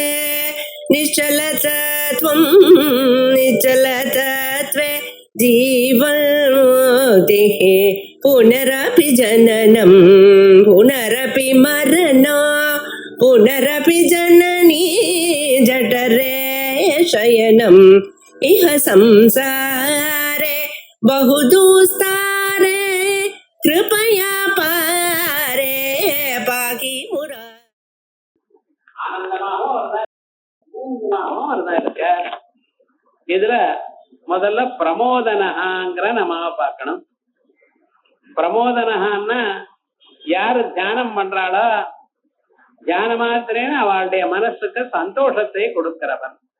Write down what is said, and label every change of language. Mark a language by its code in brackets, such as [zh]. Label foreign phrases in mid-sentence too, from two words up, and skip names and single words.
[sa] निश्चलतत्वं निश्चलतत्वे जीवन्मुक्तिः पुनरपि जननं पुनरपि मरणं पुनरपि जननी जठरे शयनम् इह संसारे बहुदुस्तारे कृपया पारे पाकि मुरा. [ta] இதுல முதல்ல பிரமோதனஹாங்கிற நம்ம பார்க்கணும். பிரமோதனஹான்னா யாரு தியானம் பண்றாளோ தியான மாத்திரேன்னு அவளுடைய மனசுக்கு சந்தோஷத்தை கொடுக்கிறவன்.